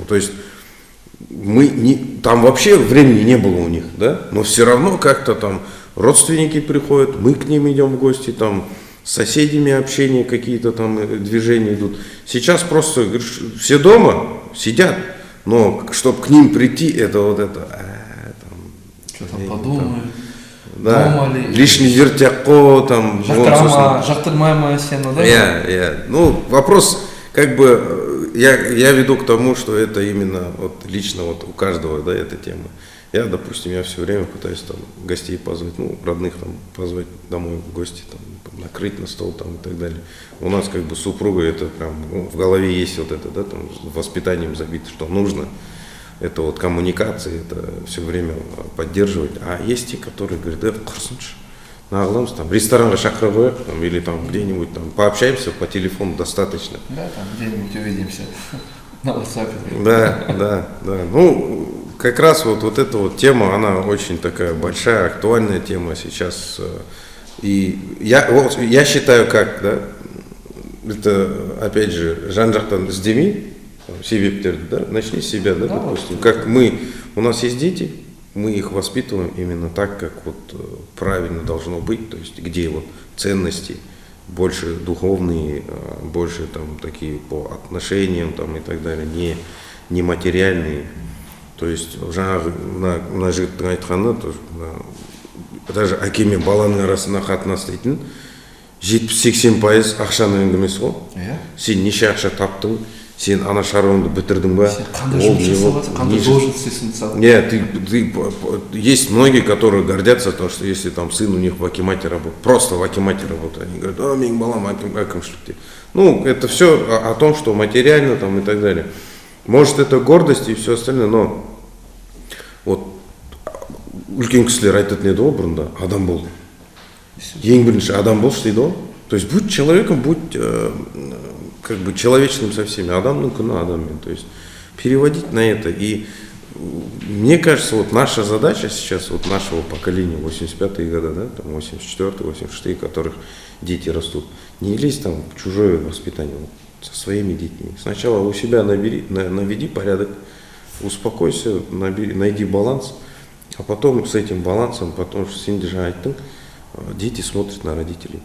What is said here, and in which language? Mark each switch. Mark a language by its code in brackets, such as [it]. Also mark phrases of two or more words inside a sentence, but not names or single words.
[ru] То есть, там вообще времени не было у них, да, но все равно как-то там родственники приходят, мы к ним идем в гости, там с соседями общение, какие-то там движения идут. Сейчас просто говоришь, все дома сидят, но чтобы к ним прийти, это вот это, Что там подумают, да, дома ли. лишний вертяко, там, [kk] жақтырмаймын сені, да? [ru] Ну, вопрос, как бы, я веду к тому, что это именно вот лично вот у каждого, да, эта тема. Я, допустим, я все время пытаюсь там гостей позвать, ну, родных там позвать домой в гости, там, накрыть на стол там и так далее. У нас как бы супруга, это прям в голове есть вот это, да, там, воспитанием забито, что нужно. Это вот коммуникации, это все время поддерживать. А есть те, которые говорят, [kk] да, құрсыншы, нағыламыз, там, ресторанға шақырып қояйық, [ru] там, или там где-нибудь там пообщаемся по телефону достаточно. Да, там где-нибудь увидимся на WhatsApp. Да. Ну, как раз вот эта вот тема, она очень такая большая, актуальная тема сейчас. И я считаю, как, да, это, опять же, [kk] жан-жақтан іздемей, себептерді, да, [ru] начни с себя, да, допустим. Как у нас есть дети, мы их воспитываем именно так, как вот правильно должно быть, то есть где вот ценности больше духовные, больше там такие по отношениям там и так далее, не материальные. [kk] То есть жаңағы мына жігіттің айтқаны, даже әке мен баланың арасында қатынас дейтін 70-80% ақшаның әңгімесі ғой. Сен неше ақша таптың, сен ана шаруаңды бітірдің ба? Қандай жұмыс жасаватсың, қандай должностьсың мысалы? [ru] Нет, есть многие, которые гордятся, потому что если там сын у них в акимате работает, просто в акимате работает, они говорят, [kk] менің балам әкімшілікте. [ru] Ну, это все о том, что материально там и так далее. Может, это гордость и все остальное, но вот [kk] үлкен кісілер айтатын еді ғой бұрында, адам бол. Ең бірінші адам болшы дейді ғой. [ru] То есть будь человеком, будь как бы человечным со всеми. [kk] Адамның күні адаммен. [ru] То есть переводить на это. И мне кажется, вот наша задача сейчас, вот нашего поколения, 85-е годы, да, там 84-е, 86-е, которых дети растут, не лезь там в чужое воспитание. Со своими детьми. Сначала у себя наведи порядок, успокойся, найди баланс, а потом с этим балансом, потом дети смотрят на родителей.